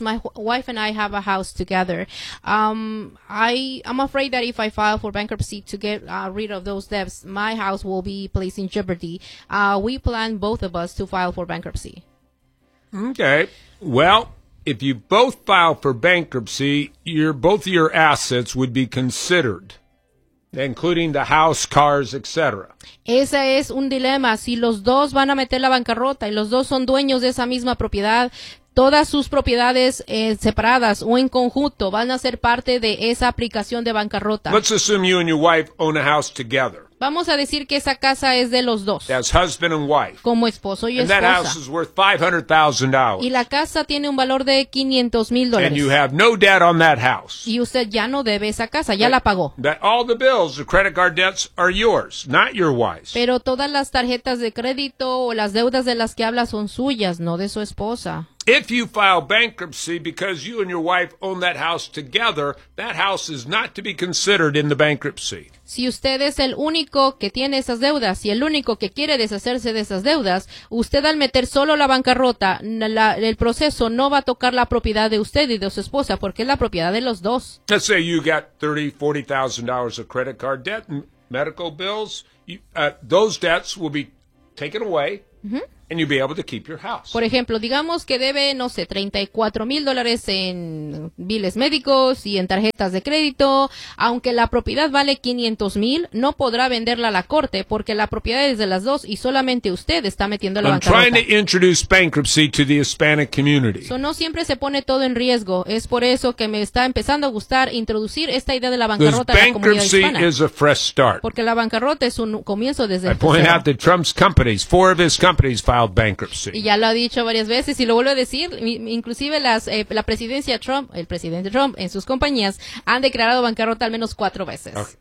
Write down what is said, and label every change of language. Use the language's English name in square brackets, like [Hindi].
[English] My wife and I have a house together. I'm afraid that if I file for bankruptcy to get rid of those debts, my house will be placed in jeopardy. We plan both of us to file for bankruptcy. Okay. Well, if you both file for bankruptcy, both of your assets would be considered, including the house, cars, etc. [Spanish] Ese es un dilema. Si los dos van a meter la bancarrota y los dos son dueños de esa misma propiedad, todas sus propiedades separadas o en conjunto van a ser parte de esa aplicación de bancarrota. [English] Let's assume you and your wife own a house together. [Spanish] Vamos a decir que esa casa es de los dos. [English] As husband and wife. [Spanish] Como esposo y [English] and [Spanish] esposa. [English] That house is worth $500,000. [Spanish] Y la casa tiene un valor de $500,000. [English] And you have no debt on that house. [Spanish] Y usted ya no debe esa casa, ya la pagó. [English] That all the bills, the credit card debts are yours, not your wife's. [Spanish] Pero todas las tarjetas de crédito o las deudas de las que habla son suyas, no de su esposa. [English] If you file bankruptcy because you and your wife own that house together, that house is not to be considered in the bankruptcy. [Spanish] Si usted es el único que tiene esas deudas y el único que quiere deshacerse de esas deudas, usted al meter solo la bancarrota, el proceso no va a tocar la propiedad de usted y de su esposa porque es la propiedad de los dos. [English] Let's say you got $30,000-$40,000 of credit card debt and medical bills. Those debts will be taken away. Mm-hmm. And you'll be able to keep your house. [Spanish] Por ejemplo, digamos que debe, no sé, $34,000 en biles médicos y en tarjetas de crédito. Aunque la propiedad vale $500,000, no podrá venderla a la corte porque la propiedad es de las dos y solamente usted está metiendo la bancarrota. [English] I'm trying to introduce bankruptcy to the Hispanic community. [Spanish] So, no siempre se pone todo en riesgo. Es por eso que me está empezando a gustar introducir esta idea de la bancarrota a la comunidad hispana. [English] Bankruptcy is a fresh start. [Spanish] Porque la bancarrota es un comienzo desde [English] el point out that Trump's companies, 4 of his companies, filed bankruptcy. [Spanish] Y ya lo ha dicho varias veces y lo vuelvo a decir, inclusive la presidencia Trump, el presidente Trump en sus compañías han declarado bancarrota al menos 4 veces.